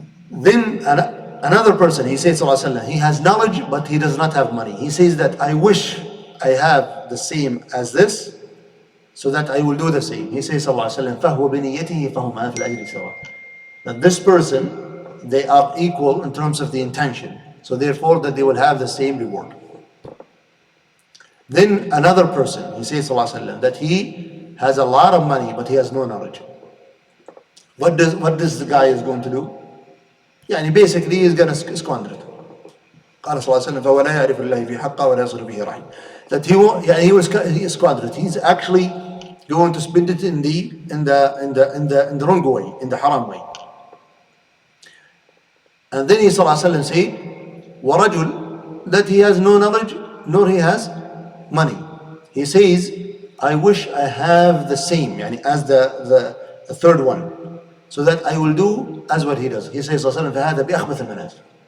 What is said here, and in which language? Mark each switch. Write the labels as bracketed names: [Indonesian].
[English] Then another person, he says, he has knowledge, but he does not have money. He says that I wish I have the same as this, so that I will do the same. [Arabic] He says, فَهُوَ بِنِيَّتِهِ فَهُمَا فِي الْأَجْرِ سَوَاء. [English] That this person, they are equal in terms of the intention. So therefore, that they will have the same reward. Then another person, he says sallallahu alaihi wasallam, that he has a lot of money but he has no knowledge. What does the guy is going to do? يعني basically he's going to squander it. [Arabic] قال صلى الله عليه وسلم فولا يعرف الله في حقه ولا يصل به رحم. [English] That he squandered it. He's actually going to spend it in the wrong way, in the haram way. And then he [Arabic] صلى الله عليه وسلم [English] said ورجل, that he has no knowledge nor he has money. He says, I wish I have the same يعني as the third one, so that I will do as what he does. He says [Arabic] صلى الله عليه وسلم فهذا بأخبث المنازل.